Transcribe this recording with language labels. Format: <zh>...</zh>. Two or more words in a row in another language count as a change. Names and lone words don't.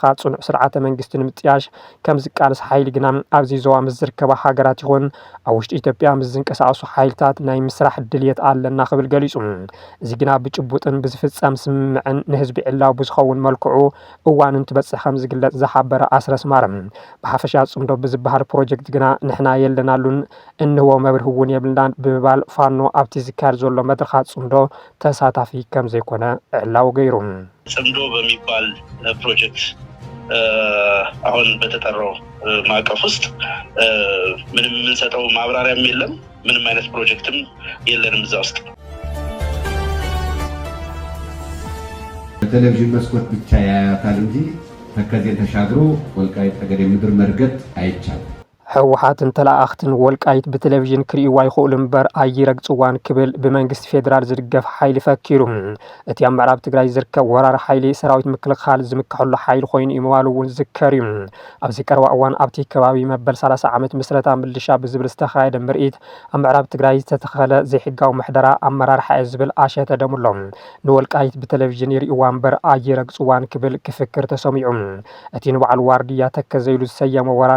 <ti>ጽኑዕ ስርዓተ መንግስቲ ንምጥያሽ ከም ዝቃልስ ሓይሊ ግና ኣብዚ ዞባ ምስ ዝርከባ ሃገራት ይኹን ኣብ ውሽጢ ኢትዮጵያ ምስ ዝንቀሳቐሱ ሓይልታት ናይ ምስራሕ ድልየት ኣለና ክብል ገሊጹ እዚ ግና ብጭቡጥን ብዝፍጸም ስምምዕን ንህዝቢ ዕላው ብዝኸውን መልክዑ እዋን እንትበጽሕ ከም ዝግለጽ ዝሓበረ ኣስረስ ማረም ብሓፈሻ ጽምዶ ብዝበሃል ፕሮጀክት ግና ንሕና የለናሉን እንህቦ መብርህ እውን የብልናን ብምባል ፋኖ ኣብቲ ዝካየድ ዘሎ መድረኻት ጽምዶ ተሳታፊ ከም ዘይኮነ ዕላው ገይሩ</ti> <am>ጽምዶ በሚባል ፕሮጀክት አሁን በተጠራው ማዕቀፍ ውስጥ ምንም የምንሰጠው ማብራሪያም የለም ምንም አይነት ፕሮጀክትም የለንም እዛ ውስጥ በቴሌቪዥን መስኮት ብቻ ያያታል እንጂ ተከዜን ተሻግሮ ወልቃይት ጠገዴ ምድር መርገጥ አይቻልም</am> <ti>ሕወሓት እንተለኣኽትን ወልቃይት ብቴሌቪዥን ክርእይዋ ይኽእሉ እምበር ኣይረግጽዋን ክብል ብመንግስቲ ፌደራል ዝድገፍ ሓይሊ ፈኪሩ እቲ ኣብ ምዕራብ ትግራይ ዝርከብ ወራሪ ሓይሊ ሰራዊት ምክልኻል ዝምክሐሉ ሓይሊ ኮይኑ እዩ ምባሉ እውን ዝዝከር እዩ ኣብዚ ቀረባ እዋን ኣብቲ ከባቢ መበል 30 ዓመት ምስረታ ምልሻ ብዝብል ዝተኻየደ ምርኢት ኣብ ምዕራብ ትግራይ ዝተተኸለ ዘይሕጋዊ ምሕደራ ኣመራርሓ እየ ዝብል ኣሸተ ደምሎም ንወልቃይት ብቴሌቪዥን ይርእይዋ እምበር ኣይረግጽዋን ክብል ክፍክር ተሰሚዑ እቲ ንበዓል ዋርድያ ተከዘይሉ ዝሰየመ ወራሪ</ti>